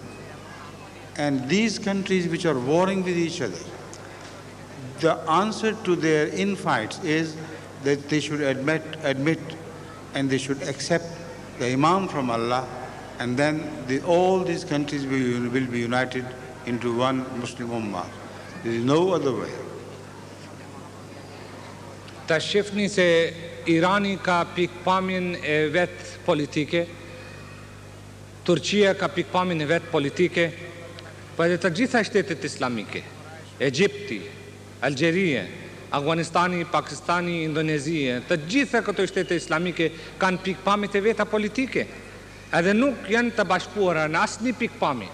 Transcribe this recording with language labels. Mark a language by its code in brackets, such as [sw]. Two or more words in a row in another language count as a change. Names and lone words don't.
[en] And these countries which are warring with each other, the answer to their infights is that they should admit and they should accept the Imam from Allah, and then all these countries will be united into one Muslim Ummah. There is no other way. [sq] Tashifni se Irani ka pikpamjen e vet politike, Turqia ka pikpamjen e vet politike, po edhe të gjitha shtetet islamike, Egjipti, Algjeria, Afganistani, Pakistani, Indonezia, të gjitha këto shtete islamike kanë pikpamjet e veta politike, edhe nuk janë të bashkuara në asnjë pikpamje.